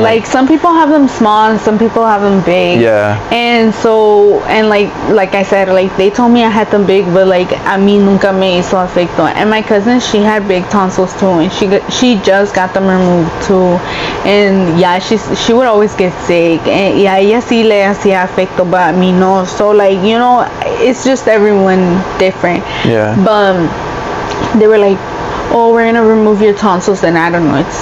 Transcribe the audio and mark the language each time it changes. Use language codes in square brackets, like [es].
[en] like some people have them small and some people have them big. Yeah. And so, and like I said, like they told me I had them big, but like [es] a mí nunca me hizo efecto. [en] And my cousin, she had big tonsils too, and she just got them removed too. And yeah, she would always get sick. And yeah, [es] ella sí le hacía efecto, [en] but [es] a mí no. [en] So like, you know, it's just everyone different. Yeah. But they were like, oh, we're gonna remove your tonsils, and I don't know.